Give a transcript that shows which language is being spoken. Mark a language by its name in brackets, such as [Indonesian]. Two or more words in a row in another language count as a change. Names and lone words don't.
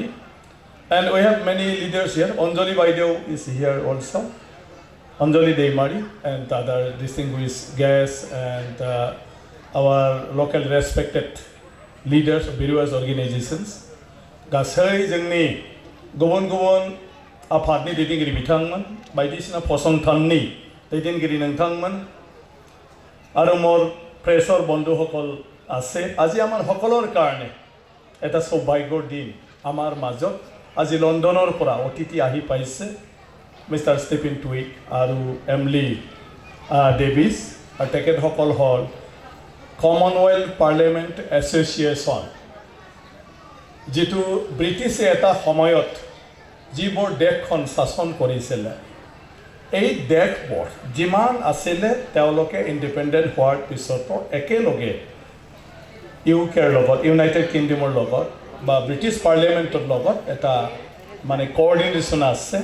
[English] And we have many leaders here. Anjali Vaideo is here also. Anjali Deimari and other distinguished guests and our local respected leaders of various organizations. [Bodo] Gasai जोंनि गुबुन-गुबुन आफादनि दैदेनगिरि बिथांमोन, बायदिसिना फसंथाननि दैदेनगिरि नोंथांमोन, आरो [Assamese] মোৰ প্ৰেছাৰ বন্ধুসকল আছে। আজি আমাৰ সকলৰ কাৰণে এটা সৌভাগ্যৰ দিন। আমাৰ মাজত আজি লণ্ডনৰ পৰা অতিথি আহি পাইছে মিষ্টাৰ ষ্টিফেন টুইট আৰু এমলি ডেভিছ, আৰু তেখেতসকল হ'ল কমনৱেলথ পাৰ্লিয়ামেণ্ট এছ'চিয়েশ্যন, যিটো ব্ৰিটিছে এটা সময়ত যিবোৰ দেশখন শাসন কৰিছিলে, এই দেশবোৰ যিমান আছিলে তেওঁলোকে ইণ্ডিপেণ্ডেণ্ট হোৱাৰ পিছতো একেলগে ইউকেৰ লগত, ইউনাইটেড কিংডমৰ লগত বা ব্ৰিটিছ পাৰ্লিয়ামেণ্টৰ লগত এটা মানে কোঅৰ্ডিনেশ্যন আছে।